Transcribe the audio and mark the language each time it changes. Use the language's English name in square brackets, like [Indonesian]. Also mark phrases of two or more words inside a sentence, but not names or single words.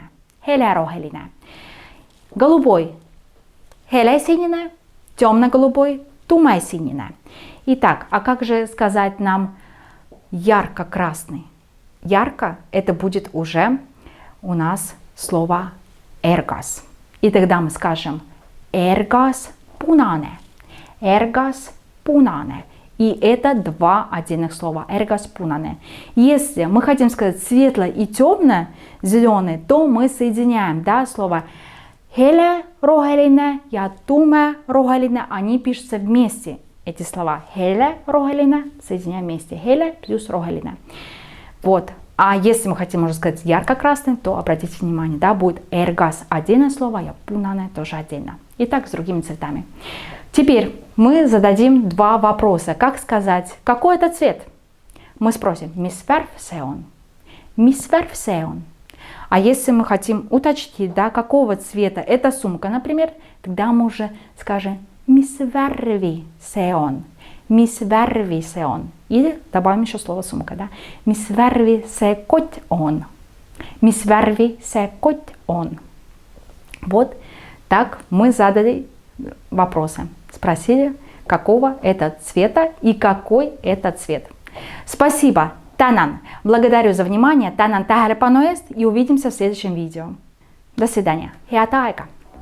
[Estonian] Heleroheline. Голубой helesинine, темно-голубой tumesинine. [Russian] Итак, а как же сказать нам ярко-красный? Ярко это будет уже у нас слово ergas. И тогда мы скажем [Estonian] ergas punane. Ergas punane. [Russian] И это два отдельных слова. [Estonian] Ergas punane. [Russian] Если мы хотим сказать светло и темно-зеленый, то мы соединяем, да, слово heleroheline и tumeroheline. Они пишутся вместе. Эти слова heleroheline соединяем вместе. Hele плюс roheline. Вот. А если мы хотим уже сказать ярко-красный, то обратите внимание, да, будет [Estonian] ergas отдельное [Russian] слово, и punane тоже отдельно. И так с другими цветами. Теперь мы зададим два вопроса. Как сказать, какой это цвет? Мы спросим, [Estonian] mis värv see on? Mis värv see on? [Russian] А если мы хотим уточнить, да, какого цвета эта сумка, например, тогда мы уже скажем [Estonian] mis värvi see on? Mis värvi see on? [Russian] Или добавим еще слово сумка, да? [Estonian] Mis värvi see kott on? Mis värvi see kott on? [Russian] Вот так мы задали вопросы. Спросили, какого это цвета и какой это цвет. Спасибо, Tänan. Благодарю за внимание. [Estonian] Tänan tähelepanu eest [Russian] и увидимся в следующем видео. До свидания. [Estonian] Head aega!